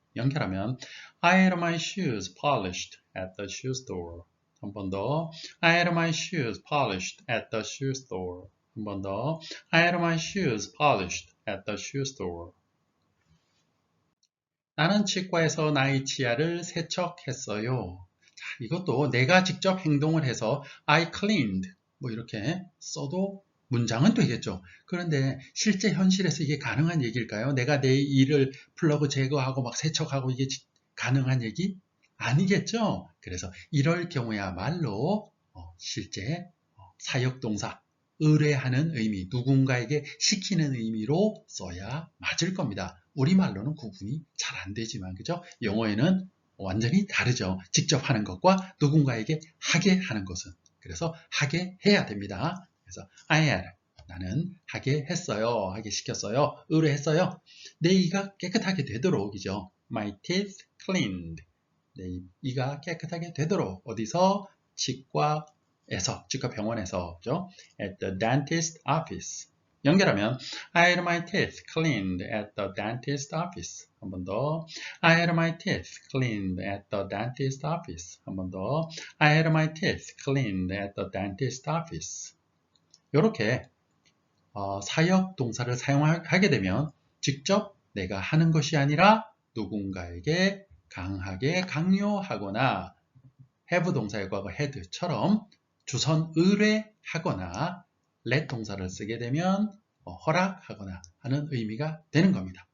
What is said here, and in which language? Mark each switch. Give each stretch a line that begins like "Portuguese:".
Korean: 연결하면
English: I had my shoes polished at the shoe store.
Korean: 한 번 더.
English: I had my shoes polished at the shoe store.
Korean: 한 번 더.
English: I had my shoes polished at the shoe store.
Korean: 나는 치과에서 나의 치아를 세척했어요. 자, 이것도 내가 직접 행동을 해서
English: I cleaned
Korean: 뭐 이렇게 써도 문장은 되겠죠. 그런데 실제 현실에서 이게 가능한 얘기일까요? 내가 내 일을 플러그 제거하고 막 세척하고 이게 가능한 얘기? 아니겠죠. 그래서 이럴 경우야말로 실제 사역동사, 의뢰하는 의미, 누군가에게 시키는 의미로 써야 맞을 겁니다. 우리말로는 구분이 잘 안 되지만, 그죠? 영어에는 완전히 다르죠. 직접 하는 것과 누군가에게 하게 하는 것은. 그래서 하게 해야 됩니다. 그래서
English: I had,
Korean: 나는 하게 했어요. 하게 시켰어요. 의뢰했어요. 내 이가 깨끗하게 되도록, 이죠.
English: My teeth cleaned.
Korean: 내 이가 깨끗하게 되도록. 어디서? 치과에서, 치과 병원에서, 그죠?
English: At the dentist office.
Korean: 연결하면
English: I had my teeth cleaned at the dentist office.
Korean: 한 번 더.
English: I had my teeth cleaned at the dentist office.
Korean: 한 번 더.
English: I had my teeth cleaned at the dentist office.
Korean: 이렇게 사역 동사를 사용하게 되면 직접 내가 하는 것이 아니라 누군가에게 강하게 강요하거나 have 동사의 과거 had처럼 주선 의뢰하거나 let 동사를 쓰게 되면 허락하거나 하는 의미가 되는 겁니다.